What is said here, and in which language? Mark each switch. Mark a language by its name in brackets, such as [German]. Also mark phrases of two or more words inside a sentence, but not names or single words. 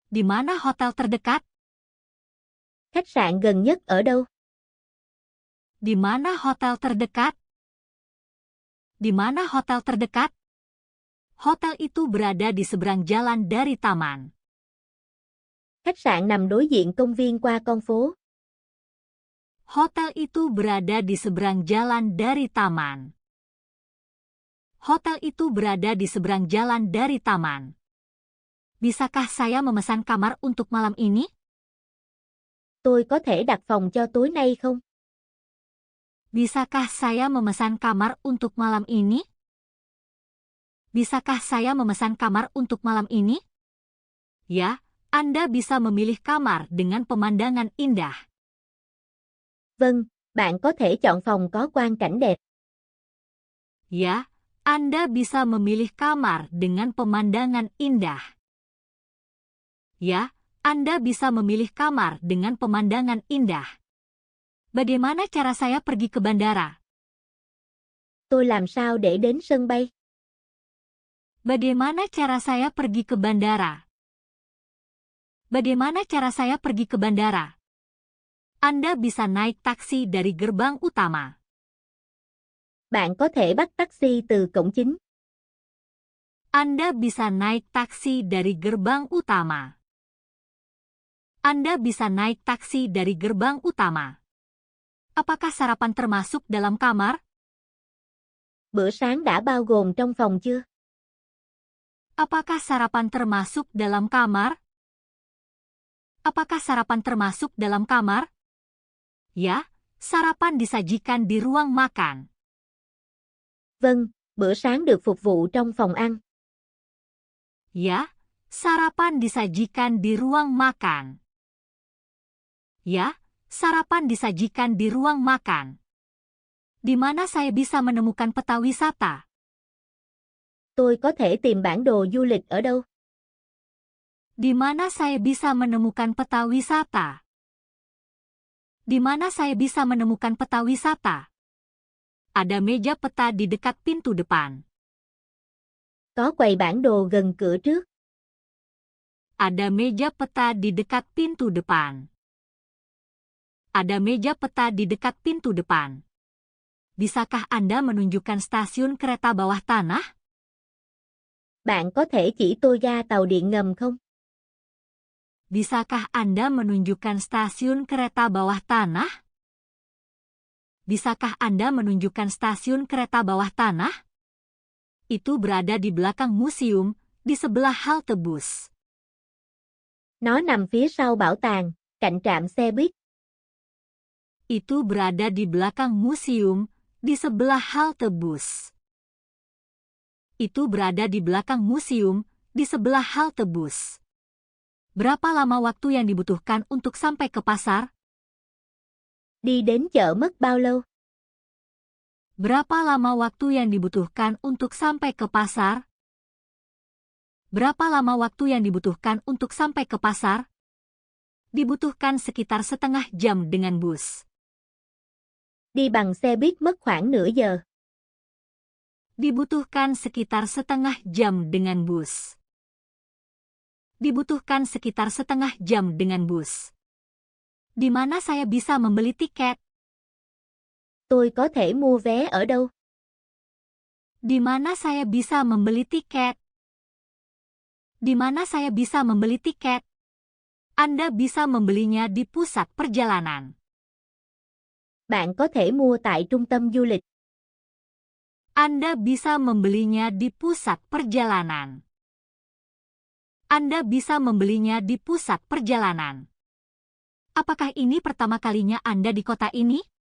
[Indonesian] Di mana hotel terdekat? [Vietnamese] Khách sạn gần nhất ở đâu? [Indonesian] Di mana hotel terdekat? Di mana hotel terdekat? Hotel itu berada di seberang jalan dari taman. [Vietnamese] Khách sạn nằm đối diện công viên qua con phố. [Indonesian] Hotel itu berada di seberang jalan dari taman. Hotel itu berada di seberang jalan dari taman. Bisakah saya memesan kamar untuk malam ini? [Vietnamese] Tôi có thể đặt phòng cho tối nay không? [Indonesian] Bisakah saya memesan kamar untuk malam ini? Bisakah saya memesan kamar untuk malam ini? Ya, Anda bisa memilih kamar dengan pemandangan indah. [Vietnamese] Vâng, bạn có thể chọn phòng có quang cảnh đẹp. [Indonesian] Ya, Anda bisa memilih kamar dengan pemandangan indah. Ya, Anda bisa memilih kamar dengan pemandangan indah. Bagaimana cara saya pergi ke bandara? [Vietnamese] Tôi làm sao để đến sân bay? [Indonesian] Bagaimana cara saya pergi ke bandara? Bagaimana cara saya pergi ke bandara? Anda bisa naik taksi dari gerbang utama. [Vietnamese] Bạn có thể bắt taxi từ cổng chính. [Indonesian] Anda bisa naik taksi dari gerbang utama. Anda bisa naik taksi dari gerbang utama. Apakah sarapan termasuk dalam kamar? [Vietnamese] Bữa sáng đã bao gồm trong phòng chưa? [Indonesian] Apakah sarapan termasuk dalam kamar? Apakah sarapan termasuk dalam kamar? Ya, sarapan disajikan di ruang makan. [Vietnamese] Vâng, bữa sáng được phục vụ trong phòng ăn. [Indonesian] Ya, sarapan disajikan di ruang makan. Ya, sarapan disajikan di ruang makan. Di mana saya bisa menemukan peta wisata? [Vietnamese] Tôi có thể tìm bản đồ du lịch ở đâu? [Indonesian] Di mana saya bisa menemukan peta wisata? Di mana saya bisa menemukan peta wisata? Ada meja peta di dekat pintu depan. [Vietnamese] Có quầy bản đồ gần cửa trước. [Indonesian] Ada meja peta di dekat pintu depan. Ada meja peta di dekat pintu depan. Bisakah Anda menunjukkan stasiun kereta bawah tanah? [Vietnamese] Bạn có thể chỉ tôi ga tàu điện ngầm không? [Indonesian] Bisakah Anda menunjukkan stasiun kereta bawah tanah? Bisakah Anda menunjukkan stasiun kereta bawah tanah? Itu berada di belakang museum, di sebelah halte bus. [Vietnamese] Nó nằm phía sau bảo tàng, cạnh trạm xe buýt. [Indonesian] Itu berada di belakang museum, di sebelah halte bus. Itu berada di belakang museum, di sebelah halte bus. Berapa lama waktu yang dibutuhkan untuk sampai ke pasar? [Vietnamese] Đi đến chợ mất bao lâu? [Indonesian] Berapa lama waktu yang dibutuhkan untuk sampai ke pasar? Berapa lama waktu yang dibutuhkan untuk sampai ke pasar? Dibutuhkan sekitar setengah jam dengan bus. [Vietnamese] Đi bằng xe buýt mất khoảng nửa giờ. [Indonesian] Dibutuhkan sekitar setengah jam dengan bus. Dibutuhkan sekitar setengah jam dengan bus. Di mana saya bisa membeli tiket? [Vietnamese] Tôi có thể mua vé ở đâu? [Indonesian] Di mana saya bisa membeli tiket? Di mana saya bisa membeli tiket? Anda bisa membelinya di pusat perjalanan. [Vietnamese] Bạn có thể mua tại trung tâm du lịch. [Indonesian] Anda bisa membelinya di pusat perjalanan. Anda bisa membelinya di pusat perjalanan. Apakah ini pertama kalinya Anda di kota ini?